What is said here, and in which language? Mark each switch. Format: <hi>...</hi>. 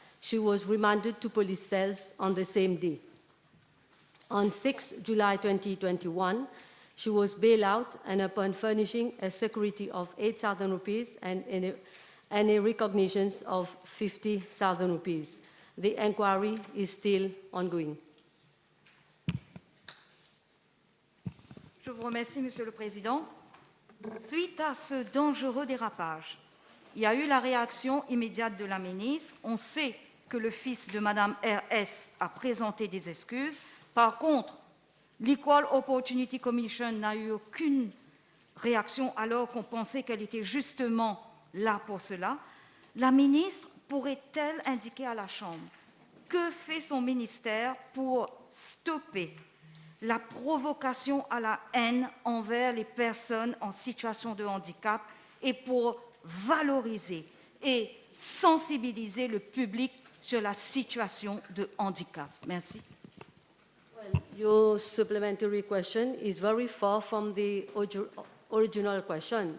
<en>She was remanded to police cells on the same day. On 6th July 2021, she was bailed out, and upon furnishing a security of 8,000 rupees and a recognition of 50,000 rupees. The inquiry is still ongoing.</en> <fr>Je vous remercie, Monsieur le Président. Suite à ce dangereux dérapage, il y a eu la réaction immédiate de la ministre. On sait que le fils de Madame R.S. a présenté des excuses. Par contre, l'Equal Opportunity Commission n'a eu aucune réaction alors qu'on pensait qu'elle était justement là pour cela. La ministre pourrait-elle indiquer à la Chambre que fait son ministère pour stopper la provocation à la haine envers les personnes en situation de handicap et pour valoriser et sensibiliser le public sur la situation de handicap? Merci.</fr> <en>Well, your supplementary question is very far from the original question.</en>